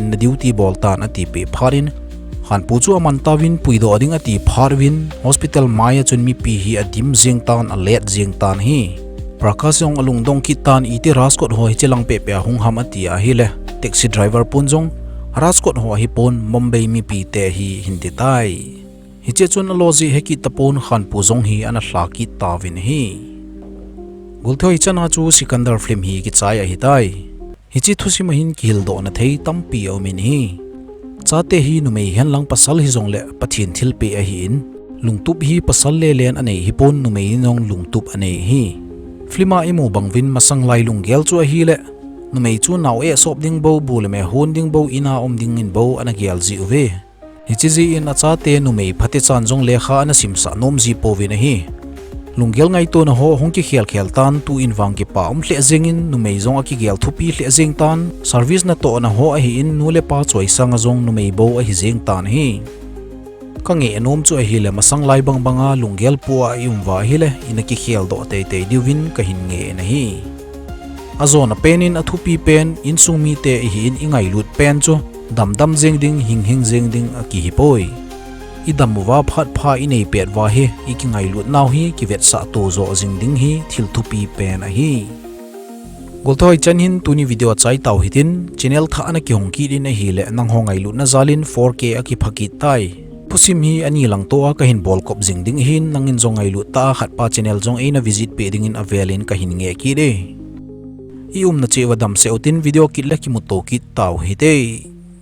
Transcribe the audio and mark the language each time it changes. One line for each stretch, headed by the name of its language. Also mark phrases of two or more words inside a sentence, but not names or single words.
Thado Chin: na duty bol tan ati pe pharin khan pu chu aman tawin puido ding ati pharwin hospital Maya chun mi pi hi adim jing tan a let jing tan hi prakasong alung dong ki tan iti raskot ho hi chilang pe pe hung ham ati a hi le
English: taxi driver
Thado Chin: pun jong raskot ho hi pon Mumbai mi pi te hi hindi tai hi che chun loji he ki tapon khan pu zong hi ana hla ki tawin hi gulthoi chana chu Sikandar film hi ki chaya hi tai hi chi thusi ma hin kil do na thei tampi o min hi chate hi nu mei hen lang pasal hi zong le pathin thil pe a hi in lungtup hi pasal le len anei hi pon nu mei nong lungtup anei hi flima imu bangwin masang lai lunggel chu a hi le nu mei chu naw e sop ding bo bul me hon ding bo ina om ding in bo ana gial ji uve hi chi ji in acha te nu mei phate chan jong le kha ana simsa nom ji po vi na hi lunggel ngai to na ho hong ki khel tan tu in wang ki pa hle jeng in nu mei jong a ki gel thupi hle jeng tan service na to na ho a hi in nu le pa choi sang a jong nu mei bo a hi jeng tan hi ka nge anom chu a hi le masang lai bang banga lunggel pu a wa hi le ina ki khel do te te diwin ka hin nge na hi azona penin athupi pen insung mi te hi in ingai lut pen chu dam jeng ding hing jeng ding a ki hi poi idam wa phat pha inei pet wa he iki ngai lut naw hi ki vet sa to zo jing ding hi thil thupi pen a hi golthoi chan hin tuni video chai taw hitin channel tha ana ki hong ki din a hi le nang hongai lut na zalin 4K a ki phaki tai pusim hi ani lang to a ka hin bol kop jing ding hin nangin zongai lut ta khat pa channel jong e na visit pe ding in avelin ka hin nge ki de i na che wadam se otin video kit la ki mu to ki taw hi te